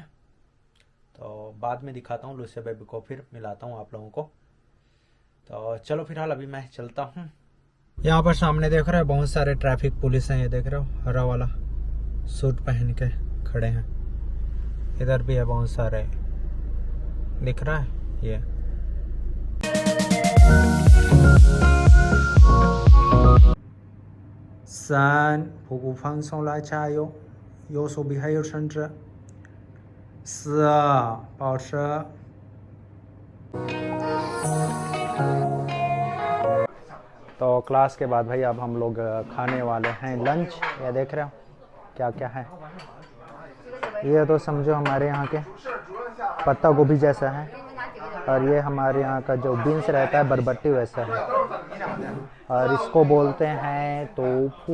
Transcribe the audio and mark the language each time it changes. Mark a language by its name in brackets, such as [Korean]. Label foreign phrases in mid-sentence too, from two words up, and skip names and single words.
[Hindi] तो बाद में दिखाता हूँ लुस्से बेबी को, फिर मिलाता हूँ आप लोगों को। तो चलो फिलहाल अभी मैं चलता हूँ। यहाँ पर सामने देख रहे हो बहुत सारे [English] traffic police [Hindi] हैं। ये देख रहे हो हरा वाला सूट पहन के खड़े हैं। इधर भी है बहुत सारे, दिख रहा है ये। [Chinese] 三腹部放松来加油，右手臂还有伸直。四，保持。 [Hindi] तो क्लास के बाद भाई अब हम लोग खाने वाले हैं लंच। ये देख रहे हो क्या क्या है। ये तो समझो हमारे यहाँ के पत्ता गोभी जैसा है, और ये हमारे यहाँ का जो बीन्स रहता है बरबट्टी वैसा है, और इसको बोलते हैं टोफू।